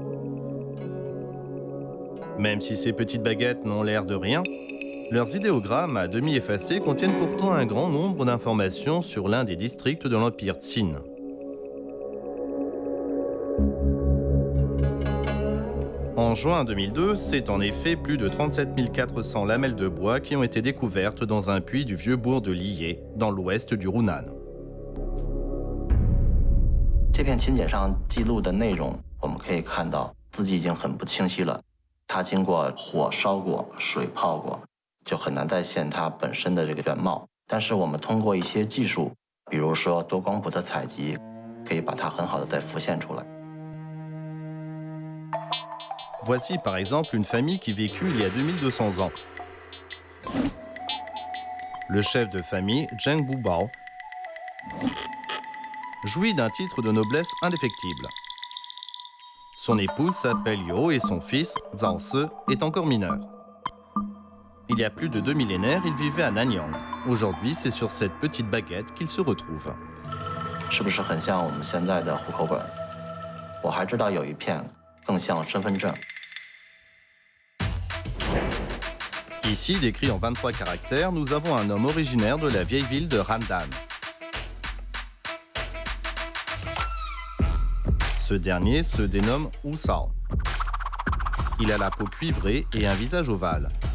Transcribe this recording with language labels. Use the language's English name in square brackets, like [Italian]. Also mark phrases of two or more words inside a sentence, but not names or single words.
[French] Même si ces petites baguettes n'ont l'air de rien, leurs idéogrammes à demi effacés contiennent pourtant un grand nombre d'informations sur l'un des districts de l'Empire Tsin. En juin 2002, c'est en effet plus de 37 400 lamelles de bois qui ont été découvertes dans un puits du vieux bourg de Liyé, dans l'ouest du Hunan. [Chinese] 这片秦简上记录的内容，我们可以看到字迹已经很不清晰了，它经过火烧过、水泡过，就很难再现它本身的这个原貌。但是我们通过一些技术，比如说多光谱的采集，可以把它很好的再浮现出来。 [French] Voici par exemple une famille qui vécut il y a 2200 ans. Le chef de famille, Zheng Bubao, jouit d'un titre de noblesse indéfectible. Son épouse s'appelle Yo et son fils, Zhao Se, est encore mineur. Il y a plus de 2 millénaires, ils vivaient à Nanyang. Aujourd'hui, c'est sur cette petite baguette qu'ils se retrouvent. [Chinese] 是不是很像我们现在的户口本？我还知道有一片更像身份证。 [French] Ici, décrit en 23 caractères, nous avons un homme originaire de la vieille ville de Randan. Ce dernier se dénomme Wu Sao. Il a la peau cuivrée et un visage ovale.